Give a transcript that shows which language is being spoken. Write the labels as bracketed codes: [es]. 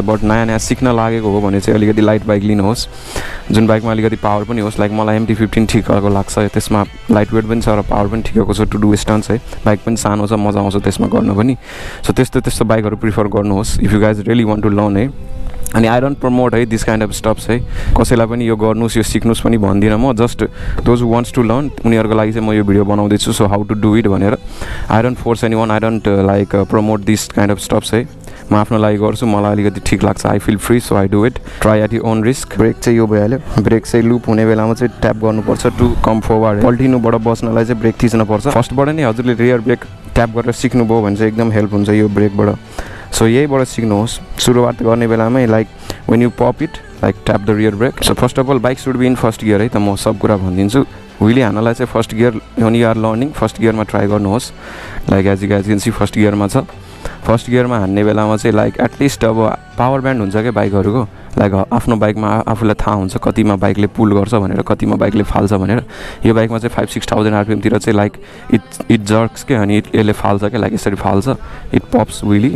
[ne] But नयाँ सिक्न लागेको हो भने चाहिँ अलिकति लाइट बाइक लिनुहोस्, जुन बाइकमा अलिकति पावर पनि होस्. लाइक मलाई MT-15 ठिकको लाग्छ, त्यसमा लाइट वेट पनि छ र पावर पनि ठिकको छ [en] to do stunts [ne] है. बाइक पनि सानो छ, मजा आउँछ त्यसमा गर्न पनि. सो त्यस्तो बाइकहरु प्रिफर गर्नुहोस् [en] if you guys really want to learn [ne] है. [en] अनि I don't promote है this kind of stops है. [ne] कसैलाई पनि यो गर्नुस् यो सिक्नुस् पनि भन्दिनँ म. [en] just those who wants to learn [ne] उनीहरुको लागि चाहिँ म यो भिडियो बनाउँदैछु. [en] So how to do it भनेर. I don't force anyone, I don't like promote this kind of stops है. [ne] म आफ्नो लागि गर्छु, मलाई अलिकति ठिक लाग्छ, [en] I feel free, so I do it. Try at your own risk. [ne] Brake चाहिँ यो भइहाल्यो. ब्रेक चाहिँ लुप हुने बेलामा चाहिँ ट्याप गर्नुपर्छ टु कम फरवर्ड. पल्टिनुबाट बस्नलाई चाहिँ ब्रेक थिच्नुपर्छ. फर्स्टबाट नै हजुरले रियर ब्रेक ट्याप गरेर सिक्नुभयो भने चाहिँ एकदम हेल्प हुन्छ यो ब्रेकबाट. सो यहीबाट सिक्नुहोस्. सुरुवात गर्ने बेलामै [en] Like when you pop it, like tap the rear brake. So first of all, bike should be in first gear [ne] है त म सब कुरा भनिदिन्छु. व्हीली हान्नलाई चाहिँ first gear [en] when you are learning [ne] first गियरमा try गर्नुहोस्. [en] like as you guys can see [ne] first गियरमा छ. First गियरमा हान्ने बेलामा चाहिँ लाइक एटलिस्ट अब पावर ब्यान्ड हुन्छ क्या बाइकहरुको. लाइक आफ्नो बाइकमा आफूलाई थाहा हुन्छ कतिमा बाइकले पुल गर्छ भनेर, कतिमा बाइकले फाल्छ भनेर. यो बाइकमा चाहिँ 5-6,000 RPM तिर चाहिँ [en] like it jerks [ne] के अनि यसले फाल्छ क्या, लाइक यसरी फाल्छ, [en] It pops wheelie.